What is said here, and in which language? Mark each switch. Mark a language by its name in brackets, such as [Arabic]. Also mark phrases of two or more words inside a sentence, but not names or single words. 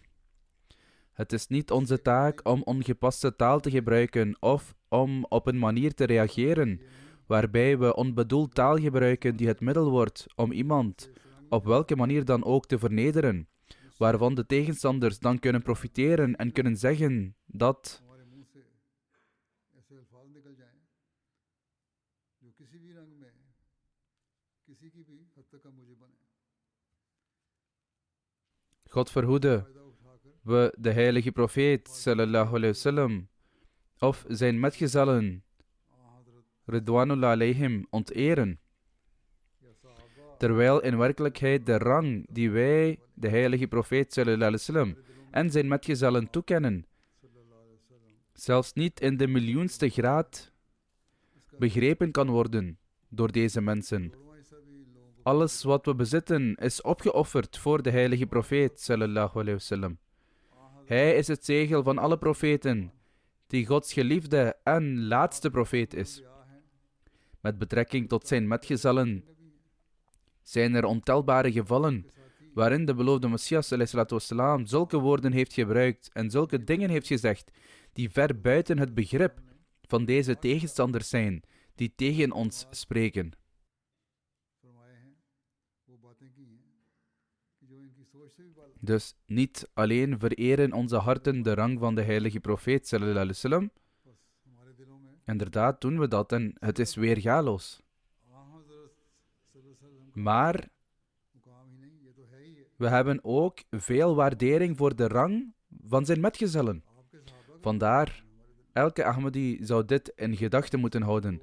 [Dutch] Het is niet onze taak om ongepaste taal te gebruiken of om op een manier te reageren waarbij we onbedoeld taal gebruiken die het middel wordt om iemand op welke manier dan ook te vernederen, waarvan de tegenstanders dan kunnen profiteren en kunnen zeggen dat God verhoede we de heilige profeet [Arabic] صلى الله عليه وسلم [Dutch] of zijn metgezellen [Arabic] رضوان الله عليهم [Dutch] onteren, terwijl in werkelijkheid de rang die wij de heilige profeet [Arabic] صلى الله عليه وسلم [Dutch] en zijn metgezellen toekennen, zelfs niet in de miljoenste graad begrepen kan worden door deze mensen. Alles wat we bezitten is opgeofferd voor de heilige profeet [Arabic] صلى الله عليه وسلم. [Dutch] Hij is het zegel van alle profeten, die Gods geliefde en laatste profeet is. Met betrekking tot zijn metgezellen zijn er ontelbare gevallen waarin de beloofde Messias [Arabic] صلى الله عليه وسلم [Dutch] zulke woorden heeft gebruikt en zulke dingen heeft gezegd die ver buiten het begrip van deze tegenstanders zijn die tegen ons spreken. Dus niet alleen vereren onze harten de rang van de heilige profeet [Arabic] صلى الله عليه وسلم. [Dutch] Inderdaad doen we dat en het is weergaloos. Maar we hebben ook veel waardering voor de rang van zijn metgezellen. Vandaar, elke Ahmadi zou dit in gedachten moeten houden.